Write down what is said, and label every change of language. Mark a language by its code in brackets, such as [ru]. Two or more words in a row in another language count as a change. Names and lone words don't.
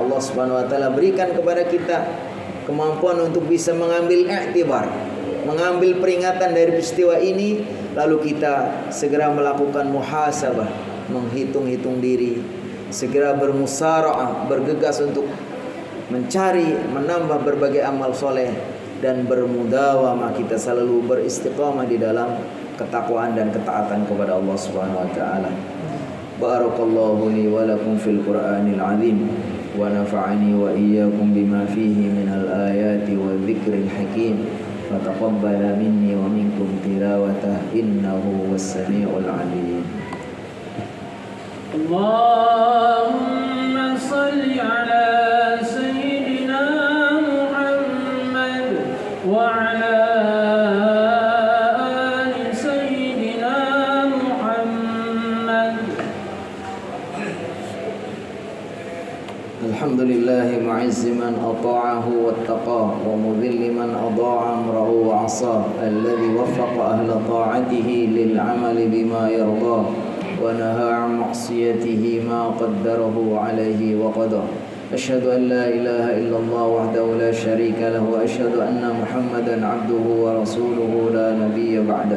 [ar] الله سبحانه وتعالى [id] berikan kepada kita kemampuan untuk bisa mengambil i'tibar, mengambil peringatan dari peristiwa ini, lalu kita segera melakukan muhasabah, menghitung-hitung diri, segera bermusara'ah, bergegas untuk mencari, menambah berbagai amal soleh, dan bermudawamah, kita selalu beristiqamah di dalam ketakwaan dan ketaatan kepada [ar] الله سبحانه وتعالى. بارك الله لي ولكم في القرآن العظيم ونفعني وإياكم بما فيه من الآيات والذكر الحكيم. فتقبل مني ومنكم تلاوته إنه السميع العليم. اللهم صل على سيدنا محمد وعلى آل سيدنا محمد wa ala ali sayyidina Muhammad. الحمد لله معز من أطاعه واتقاه ومذل من أضاع أمره وعصاه, الذي وفق أهل طاعته للعمل بما يرضاه, ونهى عن معصيته ما قدره عليه وقدر. أشهد أن لا إله إلا الله وحده لا شريك له وأشهد أن محمدا عبده ورسوله لا نبي بعده.